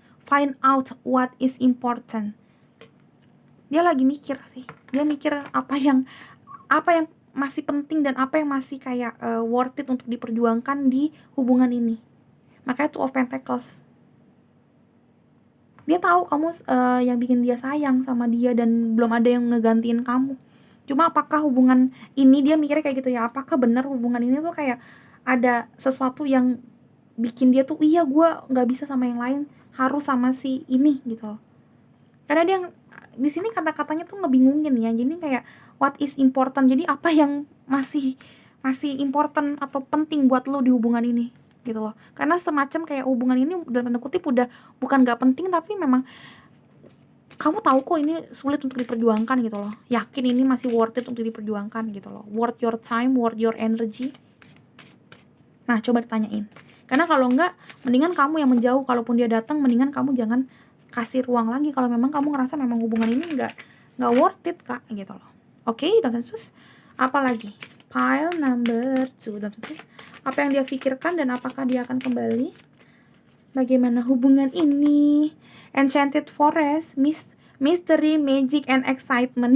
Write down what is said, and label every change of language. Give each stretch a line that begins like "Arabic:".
English: Find out what is important.
Indonesian: Dia lagi mikir sih. Dia mikir apa yang masih penting dan apa yang masih kayak worth it untuk diperjuangkan di hubungan ini. Makanya Two of Pentacles. Dia tahu kamu yang bikin dia sayang sama dia dan belum ada yang ngegantiin kamu. Cuma apakah hubungan ini, dia mikirnya kayak gitu ya, apakah benar hubungan ini tuh kayak ada sesuatu yang bikin dia tuh iya gue nggak bisa sama yang lain, harus sama si ini gitu loh. Karena dia di sini kata-katanya tuh ngebingungin ya. Jadi kayak
English: what is important.
Indonesian: Jadi apa yang masih important atau penting buat lo di hubungan ini gitu loh. Karena semacam kayak hubungan ini dalam tanda kutip udah bukan gak penting, tapi memang kamu tahu kok ini sulit untuk diperjuangkan gitu loh. Yakin ini masih worth it untuk diperjuangkan gitu loh.
English: Worth your time, worth your energy.
Indonesian: Nah coba ditanyain. Karena kalau enggak, mendingan kamu yang menjauh. Kalaupun dia datang, mendingan kamu jangan kasih ruang lagi kalau memang kamu ngerasa memang hubungan ini nggak worth it kak gitu loh. Oke, dan terus apa lagi?
English: Pile number 2.
Indonesian: Dan terus apa yang dia pikirkan dan apakah dia akan kembali? Bagaimana hubungan ini?
English: Enchanted Forest, mystery, magic, and excitement.